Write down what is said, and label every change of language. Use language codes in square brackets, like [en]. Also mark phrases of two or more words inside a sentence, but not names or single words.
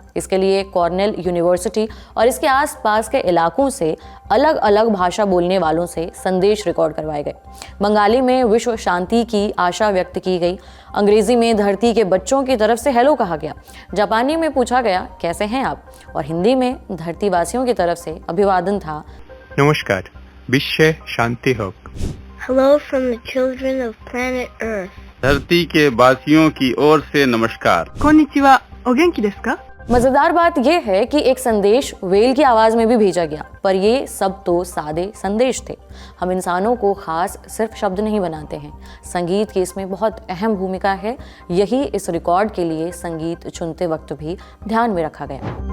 [hi] इसके लिए कॉर्नेल यूनिवर्सिटी और इसके आसपास के इलाकों से अलग अलग भाषा बोलने वालों से संदेश रिकॉर्ड करवाए गए। बंगाली में विश्व शांति की आशा व्यक्त की गई, अंग्रेजी में धरती के बच्चों की तरफ से हेलो कहा गया, जापानी में पूछा गया कैसे हैं आप, और हिंदी में धरती वासियों की तरफ से अभिवादन था, नमस्कार, विश्व शांति हो। [en] Hello from the children of planet Earth. [hi] धरती के वासियों की ओर से नमस्कार। [ja] こんにちは、お元気ですか? [hi] मजेदार बात यह है कि एक संदेश व्हेल की आवाज में भी भेजा गया, पर ये सब तो सादे संदेश थे। हम इंसानों को खास सिर्फ शब्द नहीं बनाते हैं, संगीत की इसमें बहुत अहम भूमिका है। यही इस रिकॉर्ड के लिए संगीत चुनते वक्त भी ध्यान में रखा गया।